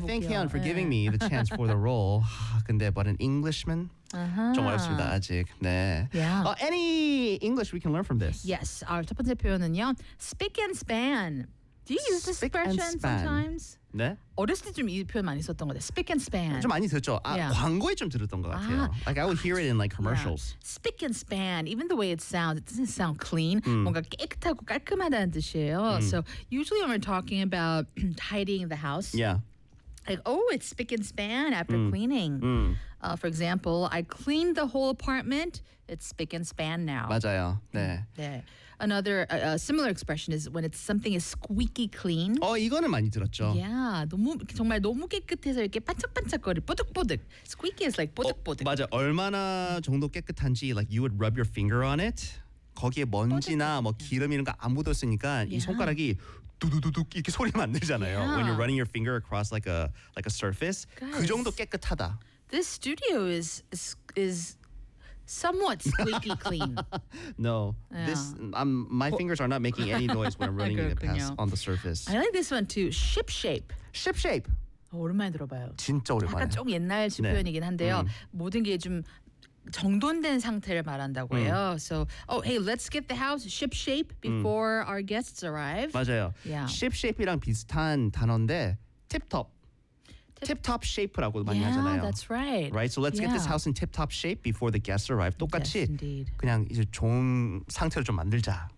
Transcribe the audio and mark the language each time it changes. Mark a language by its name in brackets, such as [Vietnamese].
[English] I thank Hyun for giving me the chance for the role. [Korean] 근데 [English] but an Englishman? Uh-huh. [Korean] 좀 어렵습니다, 아직. 네. [English] Yeah. Any English we can learn from this? Yes. [Korean] 첫 번째 표현은요. [English] Speak and span. Do you use this expression sometimes? [Korean] 네. 어렸을 때 좀 이 표현 많이 썼던 거 같아요. [English] Speak and span. [Korean] 좀 많이 들었죠. 아, yeah. 광고에 좀 들었던 것 같아요. [English] Like I would hear it in like commercials. Yeah. Speak and span. Even the way it sounds, it doesn't sound clean. [Korean] 뭔가 깨끗하고 깔끔하다는 뜻이에요. [English] So usually when we're talking about tidying the house. Yeah. Like, oh, it's spick and span after cleaning. For example, I cleaned the whole apartment. It's spick and span now. [Korean] 맞아요. 네. 네. [English] Another similar expression is when it's something is squeaky clean. [Korean] 이거는 많이 들었죠. [English] Yeah. [Korean] 너무, 정말 너무 깨끗해서 이렇게 반짝반짝거리, 뽀득뽀득. [English] Squeaky is like 뽀득뽀득. [Korean] 맞아. 얼마나 정도 깨끗한지, [English] like you would rub your finger on it. [Korean] 거기에 먼지나 뭐 기름 이런 거 안 묻었으니까 이 손가락이 두두두둑 이렇게 소리만 내잖아요. [English] Yeah. When you're running your finger across like a surface. Guys, [Korean] 그 정도 깨끗하다. [English] This studio is somewhat squeaky clean. No. Yeah. My fingers are not making any noise when I'm running it past on the surface. I like this one too. Ship shape. Ship shape. [Korean] 오랜만에 들어봐요. 진짜 오랜만에. 약간 좀 옛날 네. 표현이긴 한데요. 모든 게 좀 정돈된 상태를 말한다고 해요. [English] So, oh, hey, let's get the house ship shape before our guests arrive. [Korean] 맞아요. [English] Yeah. [Korean] Ship shape이랑 비슷한 단어인데 tip-top. Tip-top shape라고 많이 [English] yeah, [Korean] 하잖아요. [English] That's right. Right. So, let's get this house in tip-top shape before the guests arrive. [Korean] 똑같이 [English] yes, indeed. [Korean] 그냥 이제 좋은 상태로 좀 만들자.